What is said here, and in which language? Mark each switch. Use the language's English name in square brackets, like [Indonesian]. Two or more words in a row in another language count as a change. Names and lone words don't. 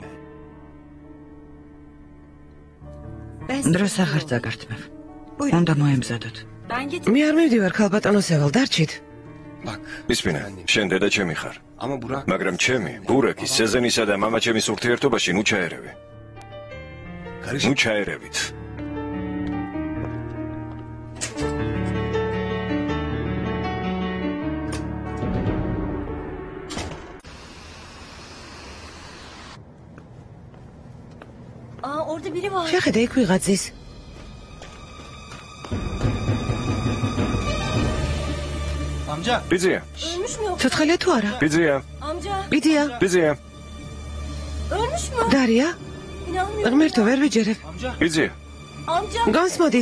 [Georgian] დროს აღარ წაგართმევ. უნდა მოემზადოთ. მე არ მივდივარ, ქალბატონოსევალ, დარჩით. ისმინა, შენ დედა ჩემი ხარ. მაგრამ ჩემი, ბურაკის, სეზენისა და მამა ჩემის ურთიერთობაში ნუ ჩაერევი. ნუ ჩაერევით. [Turkish] Orada biri var. [Georgian] შეხედე იქ ვიღაცის. [Turkish] Amca. [Georgian] ბიძია, [Turkish] Ölmüş mü yoksa? [Georgian] ცოცხალია თუ არა? ბიძია, [Turkish] Amca. [Georgian] ბიდია, ბიძია, [Turkish] Ölmüş mü? [Georgian] დარია, [Turkish] İnanmıyorum. [Georgian] ღმერთო ვერ ვიჯერებ. ბიძია, [Turkish] Amca. [Georgian] განსმოდით.